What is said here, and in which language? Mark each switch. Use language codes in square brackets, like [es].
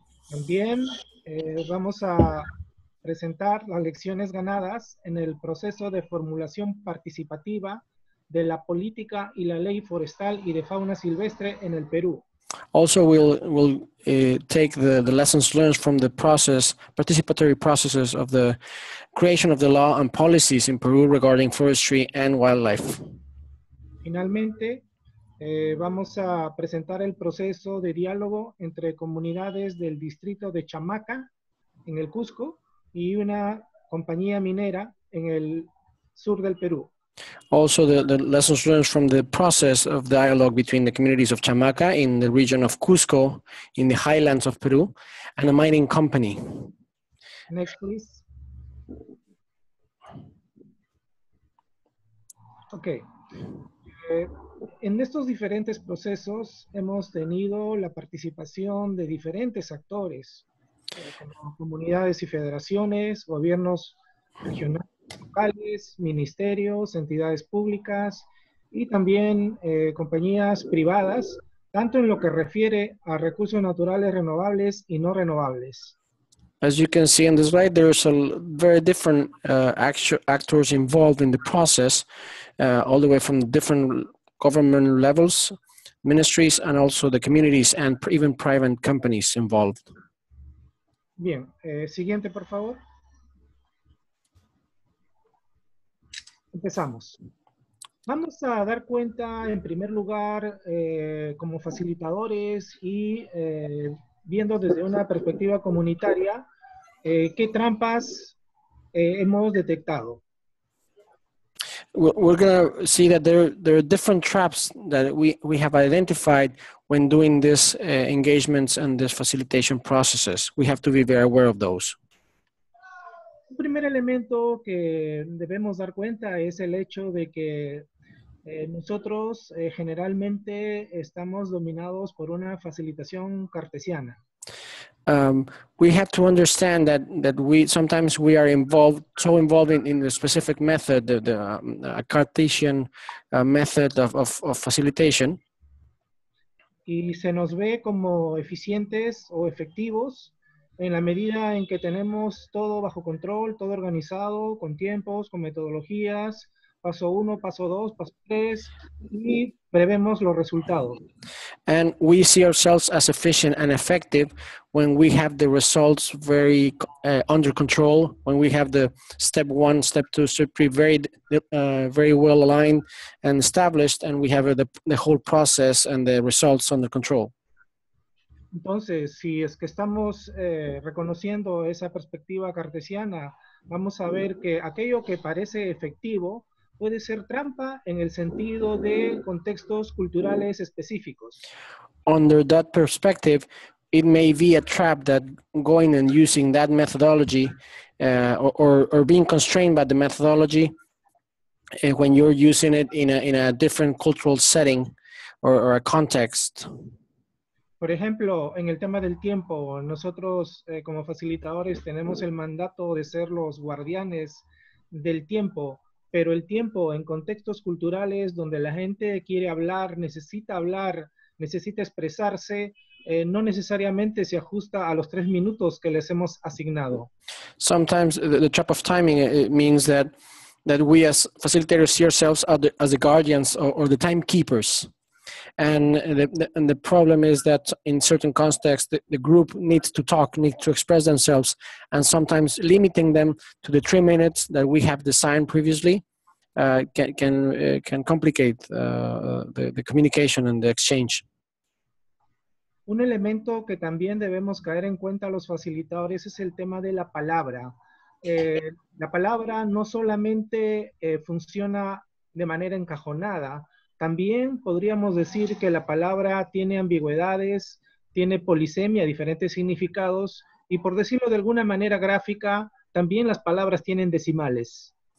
[es] También vamos a presentar las lecciones ganadas en el proceso de formulación participativa de la política y la ley forestal y de fauna silvestre en el Perú. [en] Also, we'll take the lessons learned from the participatory processes of the creation of the law and policies in Peru regarding forestry and wildlife. [es] Finalmente, vamos a presentar el proceso de diálogo entre comunidades del distrito de Chamaca, en el Cusco, y una compañía minera en el sur del Perú. [en] Also, the lessons learned from the process of dialogue between the communities of Chamaca in the region of Cusco, in the highlands of Peru, and a mining company. Next, please. Okay. [es] En estos diferentes procesos hemos tenido la participación de diferentes actores, como comunidades y federaciones, gobiernos regionales, locales, ministerios, entidades públicas y también compañías privadas, tanto en lo que refiere a recursos naturales renovables y no renovables. [en] As you can see on the slide, there's a very different actors involved in the process, all the way from different government levels, ministries, and also the communities and even private companies involved. [es] Bien, siguiente por favor. Empezamos. Vamos a dar cuenta, en primer lugar, como facilitadores y viendo desde una perspectiva comunitaria, ¿Qué trampas hemos detectado? [en] We're going to see that there are different traps that we have identified when doing this engagements and this facilitation processes. We have to be very aware of those. [es] Un primer elemento que debemos dar cuenta es el hecho de que nosotros generalmente estamos dominados por una facilitación cartesiana. [en] We have to understand that we sometimes we are so involved in the specific method, the Cartesian method of facilitation. [es] Y se nos ve como eficientes o efectivos en la medida en que tenemos todo bajo control, todo organizado, con tiempos, con metodologías, paso 1, paso 2, paso 3, y prevemos los resultados. [en] And we see ourselves as efficient and effective when we have the results very under control, when we have the step 1, step 2, step 3 very well aligned and established, and we have the whole process and the results under control. [es] Entonces, si es que estamos reconociendo esa perspectiva cartesiana, vamos a ver que aquello que parece efectivo puede ser trampa en el sentido de contextos culturales específicos. [en] Under that perspective, it may be a trap that going and using that methodology or being constrained by the methodology when you're using it in a different cultural setting or a context. [es] Por ejemplo, en el tema del tiempo, nosotros como facilitadores tenemos el mandato de ser los guardianes del tiempo, pero el tiempo en contextos culturales donde la gente quiere hablar, necesita expresarse, no necesariamente se ajusta a los 3 minutos que les hemos asignado. [en] Sometimes the trap of timing, it means that we as facilitators see ourselves as the guardians or the timekeepers. And the problem is that in certain contexts, the group needs to talk, needs to express themselves, and sometimes limiting them to the 3 minutes that we have designed previously can complicate the communication and the exchange. [es] Un elemento que también debemos caer en cuenta los facilitadores es el tema de la palabra. La palabra no solamente funciona de manera encajonada, también podríamos decir que la palabra tiene ambigüedades, tiene polisemia, diferentes significados, y por decirlo de alguna manera gráfica, también las palabras tienen decimales.